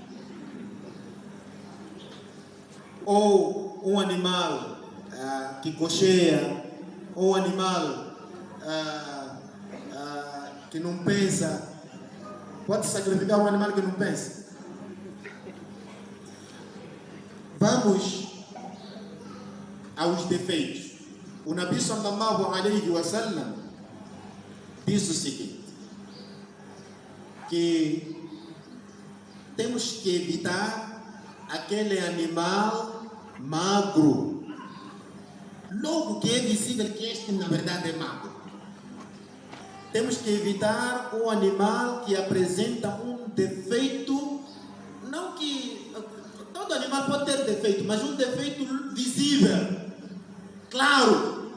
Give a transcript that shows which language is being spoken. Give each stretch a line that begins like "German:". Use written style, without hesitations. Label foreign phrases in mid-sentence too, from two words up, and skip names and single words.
Portuguese: Ou um animal que cocheia, ou um animal que não pensa. Pode sacrificar um animal que não pensa. Vamos aos defeitos. O
Arabic: نبي صلى الله عليه وسلم
Portuguese: diz o seguinte, que temos que evitar aquele animal magro, logo que é visível que este na verdade é magro. Temos que evitar um animal que apresenta um defeito, não que todo animal pode ter defeito, mas um defeito visível, claro.